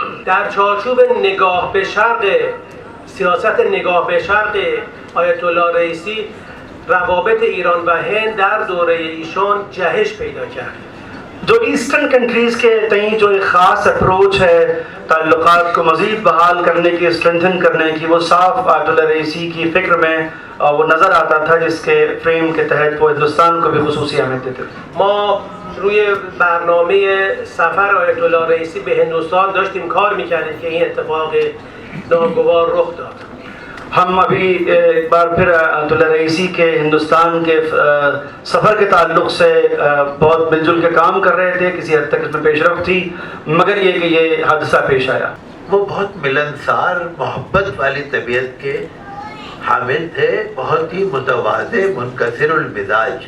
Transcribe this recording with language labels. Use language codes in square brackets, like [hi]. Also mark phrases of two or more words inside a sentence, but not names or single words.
[fa] در چارچوب نگاه به شرق سیاست نگاه به شرق آیت الله رئیسی روابط ایران و ہند در دوره ایشان جهش پیدا کرد. [ur] جو [en] Eastern countries [ur] کے تئیں جو ایک خاص اپروچ ہے تعلقات کو مزید بحال کرنے کی، اسٹرینتھن کرنے کی، وہ صاف آیت اللہ رئیسی کی فکر میں وہ نظر آتا تھا، جس کے فریم کے تحت وہ ہندوستان کو بھی خصوصی اہمیت دیتے تھے. [fa] ما روی برنامه سفر آیت الله رئیسی به هندوستان داشتیم کار میکردیم که این اتفاق ناگوار رخ داد. [ur] ہم ابھی ایک بار پھر آیت اللہ رئیسی کے ہندوستان کے سفر کے تعلق سے بہت مل جل کے کام کر رہے تھے. کسی حد تک اس میں پیش رفت تھی، مگر یہ کہ یہ حادثہ پیش آیا. وہ بہت ملنسار، محبت والی طبیعت کے حامل تھے، بہت ہی متواضع، منکسر المزاج.